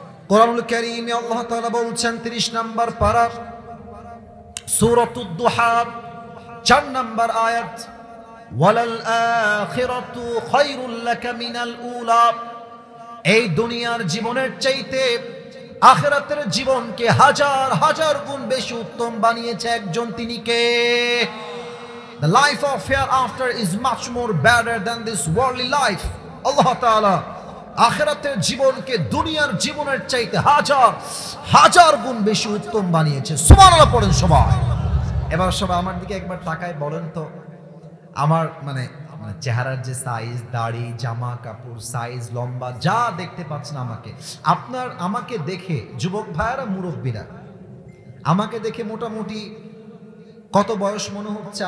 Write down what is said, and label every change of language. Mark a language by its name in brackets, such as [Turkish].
[Bangla] কোরআনুল কারীমে আল্লাহ তাআলা বলছেন 30 নম্বর পারা সূরাতুদ দুহা 4 নম্বর আয়াত, [Arabic] ওয়ালাল আখিরাতু খায়রুল লাকা মিনাল উলা। [Bangla] এই দুনিয়ার জীবনের চাইতে আখিরাতের জীবনকে হাজার হাজার গুণ বেশি উত্তম বানিয়েছে একজন, তিনি কে? [English] The life of hereafter is much more better than this worldly life. [Bangla] আল্লাহ তাআলা আখিরাতের জীবনকে দুনিয়ার জীবনের চাইতে হাজার হাজার গুণ বেশি উত্তম বানিয়েছে। সুবহানাল্লাহ পড়েন সবাই। এবার সবাই আমার দিকে একবার তাকায় বলেন তো, আমার মানে চেহারার যে সাইজ, দাড়ি, জামা কাপড় সাইজ, লম্বা যা দেখতে পাচ্ছেন আমাকে দেখে যুবক ভাইয়েরা, মুরব্বীরা আমাকে দেখে মোটামুটি কত বয়স মনে হচ্ছে?